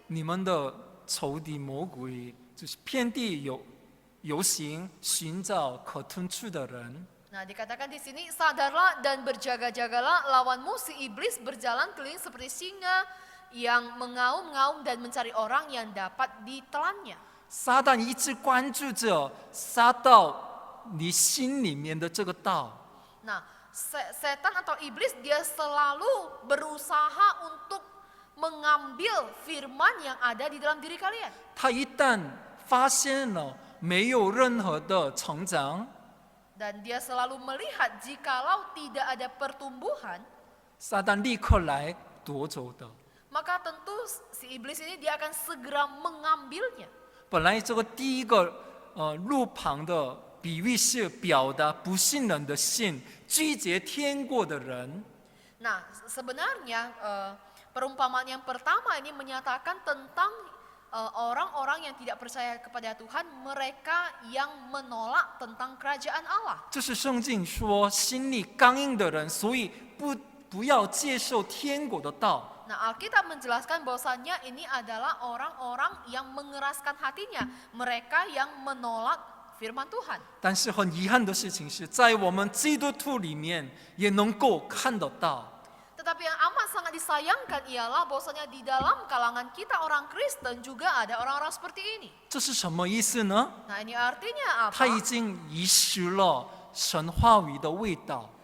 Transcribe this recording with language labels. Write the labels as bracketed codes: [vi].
[zh] 你们的仇敌魔鬼就是遍地游行，寻找可吞吃的人。 [id] Nah, dikatakan di sini, sadarlah dan berjaga-jagalah, lawanmu si iblis berjalan keliling seperti singa yang mengaum-ngaum dan mencari orang yang dapat ditelannya. [zh] 撒旦一直关注着撒到你心里面的这个道。 [id] Nah, setan atau iblis dia selalu berusaha untuk mengambil firman yang ada di dalam diri kalian. [zh] 他一旦发现了没有任何的成长， [id] Dan dia selalu melihat jikalau tidak ada pertumbuhan, [zh] 撒旦立刻来夺走的。 [id] maka tentu si iblis ini dia akan segera mengambilnya. [zh] 本来这个第一个路旁的比喻是表达不信人的信，拒绝天国的人。 [id] Nah, sebenarnya perumpamaan yang pertama ini menyatakan tentang orang-orang yang tidak percaya kepada Tuhan, mereka yang menolak tentang kerajaan Allah. [zh] 这是圣经说心里刚硬的人，所以不要接受天国的道。 [id] Nah, Alkitab menjelaskan bahwasannya ini adalah orang-orang yang mengeraskan hatinya, mereka yang menolak firman Tuhan. [zh] 但是很遗憾的事情是在我们基督徒里面也能够看得到。 [id] Tetapi yang amat sangat disayangkan ialah bahwasanya di dalam kalangan kita orang Kristen juga ada orang-orang seperti ini. [zh] 这是什么意思呢？ [id] Nah, ini artinya [zh] 他 [id] apa? [zh] 已经遗失了神话语的味道。